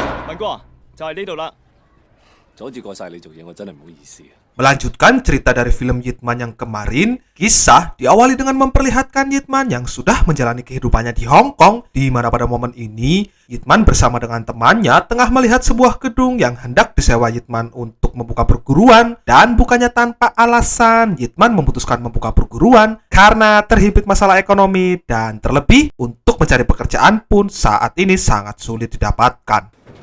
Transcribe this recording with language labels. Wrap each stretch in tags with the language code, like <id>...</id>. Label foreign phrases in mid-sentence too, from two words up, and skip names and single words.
<yue>文哥啊，就係呢度啦。阻住過晒你做嘢，我真係唔好意思。</yue> <id>Melanjutkan cerita dari film Yitman yang kemarin, kisah diawali dengan memperlihatkan Yitman yang sudah menjalani kehidupannya di Hong Kong, di mana pada momen ini Yitman bersama dengan temannya tengah melihat sebuah gedung yang hendak disewa Yitman untuk membuka perguruan, dan bukannya tanpa alasan Yitman memutuskan membuka perguruan karena terhimpit masalah ekonomi, dan terlebih untuk mencari pekerjaan pun saat ini sangat sulit didapatkan.</id>